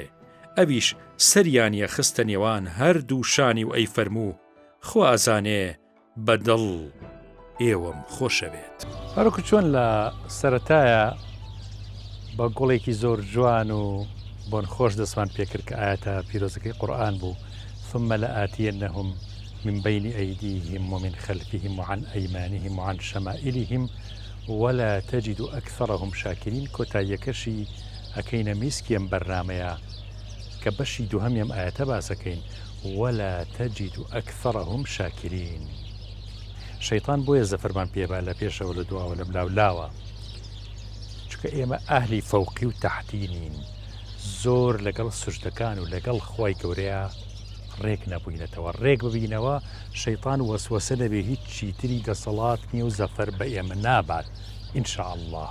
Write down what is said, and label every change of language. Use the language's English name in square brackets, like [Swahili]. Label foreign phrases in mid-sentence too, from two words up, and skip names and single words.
[Central Kurdish] ئەویش سەریانیە خستە نێوان هەردوو شانی و ئەی فەرموو خوازانێ بەدڵ ئێوەم خۆشەوێت. هەروکو چۆن لە سەرەتایە بە گوڵێکی زۆر جوان و بۆن خۆش دەسمان پێکرد کە ئاەتە پیرۆزەکەی قورئان بوو [Arabic] ثم لآتينهم من بين أيديهم ومن خلفهم وعن أيمانهم وعن شمائلهم ولا تجد أكثرهم شاكرين [Central Kurdish] کۆتاییەکەشی ئەکەینە میسکیم بەرنامەیە کە بەشی دووهەمیم ئاەتە باسەکەین [Arabic] ولا تجد أكثرهم شاكرين. [Central Kurdish] شەیطان بۆیە زەفەرمان پێبا لە پێشەوە لە دواوە لە بلاولاوە چکە ئێمە ئەهلی فەوقی و تەحتینین زۆر لەگەڵ سوشتەکان و لەگەڵ خوای گەورەیە ڕێک نەبووینەتەوە. ڕێک ببینەوە شەیطان وەسوەسە دەبێ هیچ چیتری دەسەڵات نیە و زەفەر بە ئێمە نابات [Arabic] ئینشاء الله.